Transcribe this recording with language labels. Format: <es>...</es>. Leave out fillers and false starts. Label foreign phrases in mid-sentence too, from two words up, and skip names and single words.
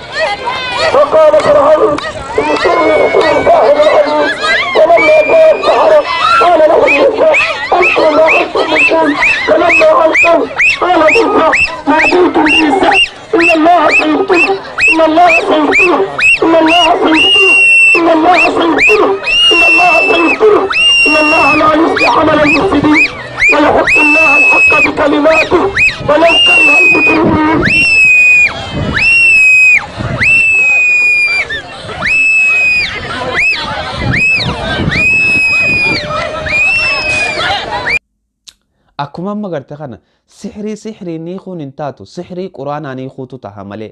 <ar>وقال فرعون اني ساحر عليم ولما جاء السحرة قال له موسى القوا ما انتم ملقون فلما القوا قال موسى ما جئتم به السحر ان الله سيبطله ان الله لا يصلح عمل المفسدين ويحق الله الحق بكلماته ولو كره المجرمون.</ar> <om>akkuma amma garte kana sixrii niikuun hin taatu sixrii quraanaa niikuutu taha malee</om>